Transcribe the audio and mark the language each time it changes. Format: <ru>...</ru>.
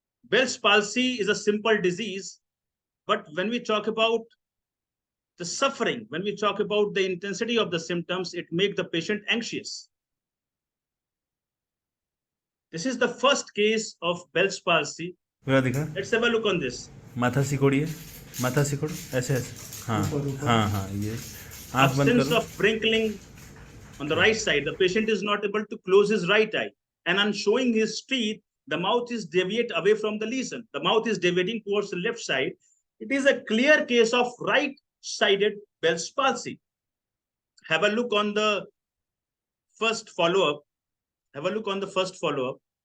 <en>Bell's palsy is a simple disease, but when we talk about the suffering, when we talk about the intensity of the symptoms, it makes the patient anxious. This is the first case of Bell's palsy. Let's have a look on this.</en> <hi>माथा सिकोड़िए, माथा सिकोड़, ऐसे ऐसे, हाँ हाँ हाँ, ये आँख बंद</hi> <en>Absence</en> <hi>करो.</hi> <en>of wrinkling on the right side. The patient is not able to close his right eye, and on showing his teeth, the mouth is deviate away from the lesion. The mouth is deviating towards the left side. It is a clear case of right-sided Bell's palsy. Have a look on the first follow-up. Have a look on the first follow-up.</en>